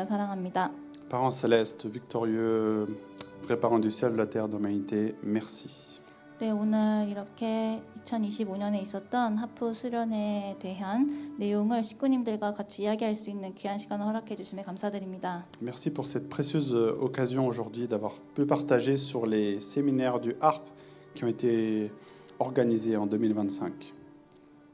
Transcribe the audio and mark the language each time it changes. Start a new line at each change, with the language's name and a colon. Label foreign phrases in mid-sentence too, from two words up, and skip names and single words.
Korean: 사랑합니다.
French: Parents célestes, victorieux, vrais parents du ciel, de la terre, de l'humanité, merci.
Korean: 네, 오늘 이렇게 2025년에 있었던 하프 수련에 대한 내용을 식구님들과 같이 이야기할 수 있는 귀한 시간을 허락해 주심에 감사드립니다.
French: Merci pour cette précieuse occasion aujourd'hui d'avoir pu partager sur les séminaires du harpe qui ont été organisés en 2025.